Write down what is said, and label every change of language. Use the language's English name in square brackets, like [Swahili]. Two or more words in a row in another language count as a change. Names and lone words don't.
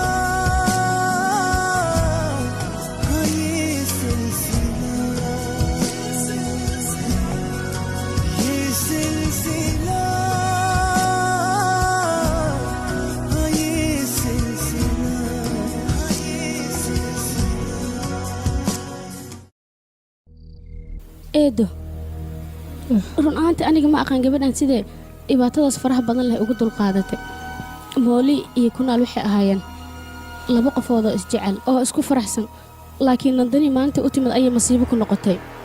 [Hindi] हाँ ये सिलसिला, ये सिलसिला, हाँ ये सिलसिला, हाँ ये सिलसिला। [Somali] eedo run ahaantii aniga ma aqaan gabadhan sidee dhibaatadaas faraha badan leh ugu dulqaadatay. mooli iyo kunaal waxay ahaayeen laba qofood oo isjecel oo isku faraxsan, laakiin nandani maanta u timid ayay masiibo ku noqotay.